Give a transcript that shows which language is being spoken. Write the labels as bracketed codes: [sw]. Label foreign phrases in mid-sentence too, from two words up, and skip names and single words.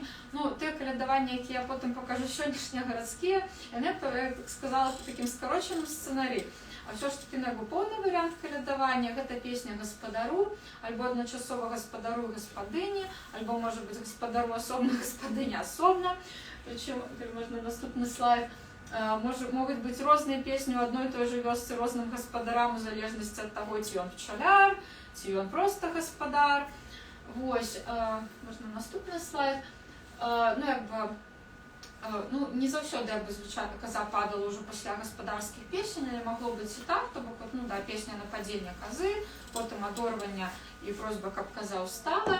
[uk] Ну, те колядування, яке я потім покажу сьогоднішнє городське, я не так сказала по таким скороченим сценаріям. А все ж таки, ну, повний варіант колядування – це пісня господару, або одночасово господару і господині, або, може бути, господару особно, господині особно. Причому, можна наступний слайд. [be] Могуць быць розныя песні ў адной і той жа вёсцы розным гаспадарам у залежнасці ад таго, ці ён пчаляр, ці ён проста гаспадар. Вось, можна наступны слайд. Не заўсёды звычайна каза падала ўжо пасля гаспадарскіх песень, але магло быць і так, то бок песня нападзення казы, потым адорвання і просьба, каб каза ўстала.